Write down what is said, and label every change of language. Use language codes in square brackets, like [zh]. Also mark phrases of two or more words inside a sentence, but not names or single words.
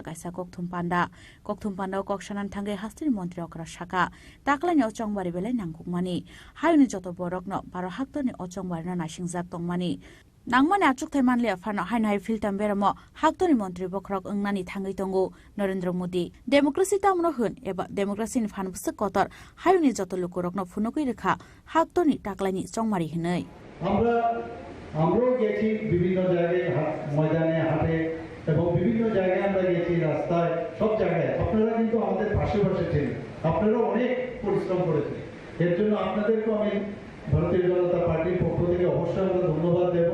[trp] कायसा ककथुम पान्दा ककसानान थांगै हास्तेनि मंत्री अकरा शाखा ताकलानि अचंगबारि बेलाय नांगुकमानि हायुनि जत बरकनो 12 हाक्तनि अचंगबारिनो नायसिंजाक तंमानि नांगमानि आचोक थाइ मानलि अफानो हाइनो हाइ फिल्टाम बेरामो हाक्तनि मंत्री बखरक अंगनानि थांगै दंगो नरेंद्र मोदी डेमोक्रेसी तामनो होन एबा डेमोक्रेसी नि फानबुसे कतर हायुनि जत लोकरकनो फुनुकै रेखा हाक्तनि ताकलानि चंगमारि हिनै [bn] আমরাও গেছি বিভিন্ন জায়গায় ময়দানে হাটে এবং বিভিন্ন জায়গায় আমরা গেছি রাস্তায় সব জায়গায় আপনারা কিন্তু আমাদের পাশে ছিলেন আপনারা অনেক পরিশ্রম করেছেন এর জন্য আপনাদেরকে আমি ভারতীয় জনতা পার্টির পক্ষ থেকে অবশ্যই আমরা ধন্যবাদ দেব